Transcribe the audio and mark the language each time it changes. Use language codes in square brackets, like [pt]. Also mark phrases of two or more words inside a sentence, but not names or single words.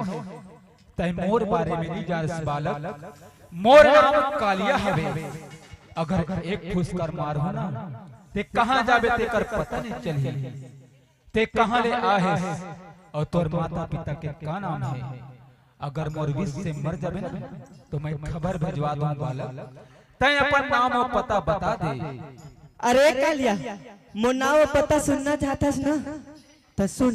[hne] तय मोर बारे में नहीं जानस बालक, मोर नाम कालिया हवे। अगर एक फुसकर मारू ना ते कहां जाबे ते कर पता नहीं चली, ते कहां ले आहे और तोर माता पिता के का नाम है। अगर मोर विष से मर जाबे ना तो मैं खबर भिजवा दूं बालक, तय अपन नाम और पता बता दे। अरे कालिया मो नाम पता सुनना चाहता ना तो सुन।